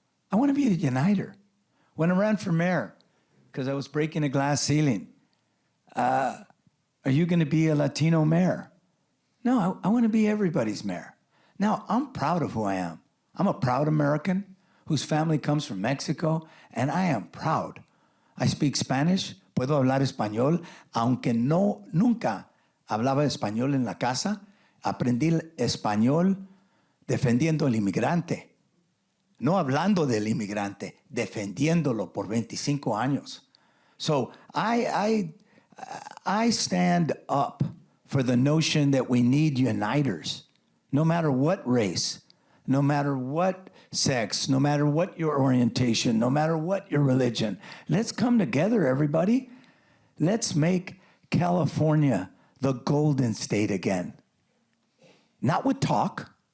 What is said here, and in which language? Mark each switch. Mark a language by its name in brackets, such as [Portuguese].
[English] I want to be a uniter. When I ran for mayor, because I was breaking a glass ceiling, are you going to be a Latino mayor? No, I want to be everybody's mayor. Now, I'm proud of who I am. I'm a proud American whose family comes from Mexico, and I am proud. I speak Spanish, [Spanish] puedo hablar español, aunque nunca hablaba español en la casa. Aprendí español defendiendo al inmigrante. No hablando del inmigrante, defendiéndolo por 25 años. [English] So I stand up for the notion that we need uniters, no matter what race, no matter what sex, no matter what your orientation, no matter what your religion. Let's come together, everybody. Let's make California the golden state again. Not with talk,